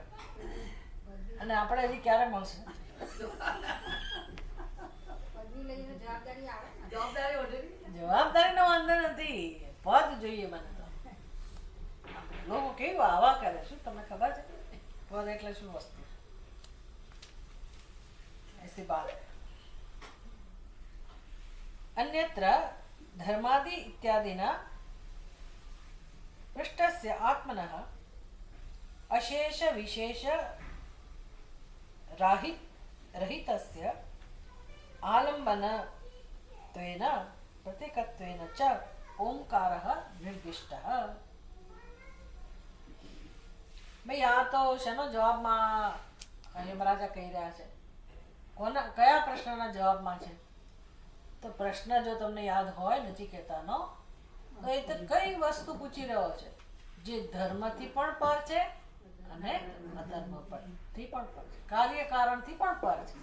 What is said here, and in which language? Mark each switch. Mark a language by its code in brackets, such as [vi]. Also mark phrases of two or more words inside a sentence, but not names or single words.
[gu] અને આપણે હજી ક્યારે મળશે? જવાબદારીનો વાંધો નથી, પદ જોઈએ મને તો. લોકો કેવું આવા કરે, શું તમને ખબર છે પદ એટલે શું વસ્તુ? [hi] ऐसी बात. [sa] अन्यत्र धर्मादि इत्यादिना पृष्ठस्य आत्मनः अशेष विशेष रहितस्य आलम्बनत्वेन प्रतीकत्वेन च ओंकारः निर्दिष्टः. [gu] ભાઈ આ તો શેનો જવાબમાં યમરાજા કહી રહ્યા છે? કયા પ્રશ્નના જવાબમાં છે? તો પ્રશ્ન જો તમને યાદ હોય નચિકેતાનો, તો એ તો કઈ વસ્તુ પૂછી રહ્યો છે જે ધર્મથી પણ પર છે અને અધર્મ પરથી પણ પર છે, કાર્યકારણથી પણ પર છે.